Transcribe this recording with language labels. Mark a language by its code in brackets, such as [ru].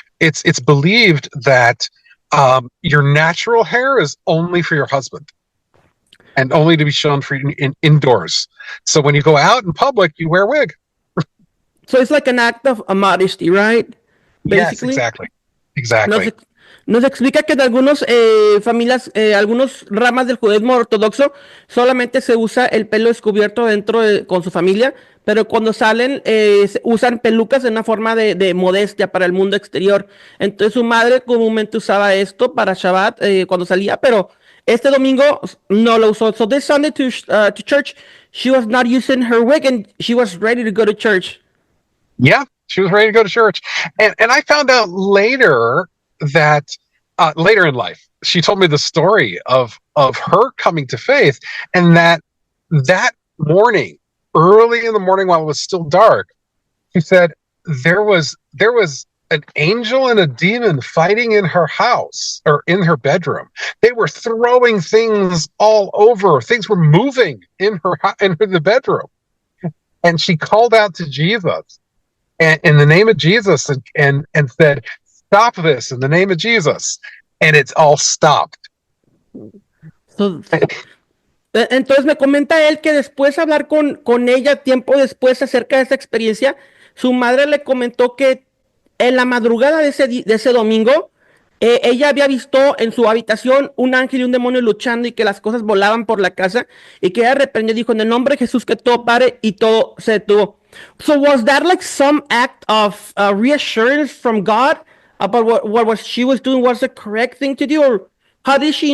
[en] It's believed that your natural hair is only for your husband and only to be shown for indoors. So when you go out in public, you wear a wig. So it's like an act of modesty, right? Basically? Yes, exactly. [es] Nos explica que en algunas familias, algunos ramas del judaísmo ortodoxo, solamente se usa el pelo descubierto con su familia, pero cuando salen usan pelucas en una forma de modestia para el mundo exterior. Entonces su madre comúnmente usaba esto para Shabbat cuando salía, pero este domingo no lo usó. [en] So this Sunday to church, she was not using her wig and she was ready to go to church. Yeah, she was ready to go to church. And I found out later that later in life, she told me the story of her coming to faith, and that morning, early in the morning while it was still dark, she said there was an angel and a demon fighting in her house or in her bedroom. They were throwing things all over. Things were moving in the bedroom, and she called out to Jesus and in the name of Jesus and said, "Stop this in the name of Jesus," and it's all stopped. [es] Entonces me comenta él que después de hablar con ella tiempo después acerca de esta experiencia, su madre le comentó que en la madrugada de ese domingo, ella había visto en su habitación un ángel y un demonio luchando y que las cosas volaban por la casa y que ella reprendió y dijo, en el nombre de Jesús que todo pare, y todo se detuvo. [en] So was that like some act of reassurance from God about what was she was doing was the correct thing to do, or how did she